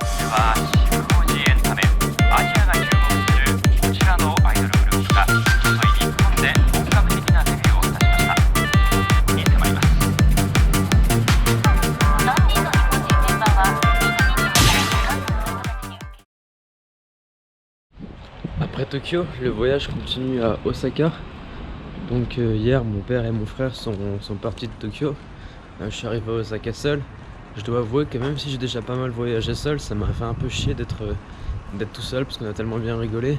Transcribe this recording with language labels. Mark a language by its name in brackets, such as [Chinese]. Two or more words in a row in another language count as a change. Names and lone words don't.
[Japanese] は新興寺エンタメアジアが注目するこちらのアイドルグループがついに日本で本格的なデビューを果たしました。に迫ります。3人の日本人メンバーは [French] Après Tokyo, le voyage continue à Osaka. Donc hier, mon père et mon frère sont partis de Tokyo. Je suis arrivé à Osaka seul. Je dois avouer que même si j'ai déjà pas mal voyagé seul, ça m'a fait un peu chier d'être tout seul parce qu'on a tellement bien rigolé.